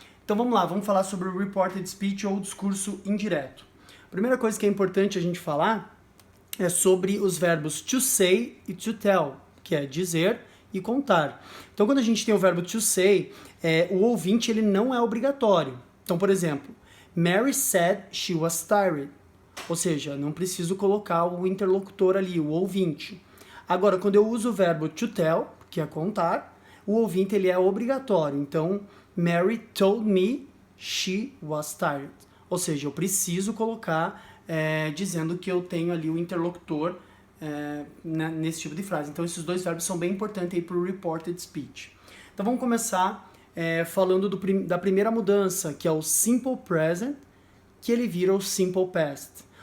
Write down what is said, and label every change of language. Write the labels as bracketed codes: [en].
[pt] Então vamos lá, vamos falar sobre o reported speech ou discurso indireto. A primeira coisa que é importante a gente falar é sobre os verbos to say e to tell, que é dizer e contar. Então quando a gente tem o verbo to say, o ouvinte ele não é obrigatório. Então, por exemplo, [en] Mary said she was tired. [pt] Ou seja, não preciso colocar o interlocutor ali, o ouvinte. Agora, quando eu uso o verbo to tell, que é contar, o ouvinte ele é obrigatório. [en] Então, Mary told me she was tired. [pt] Ou seja, eu preciso colocar dizendo que eu tenho ali o interlocutor nesse tipo de frase. Então, esses dois verbos são bem importantes para o reported speech. Então, vamos começar falando da primeira mudança, que é o simple present, que ele vira o simple past.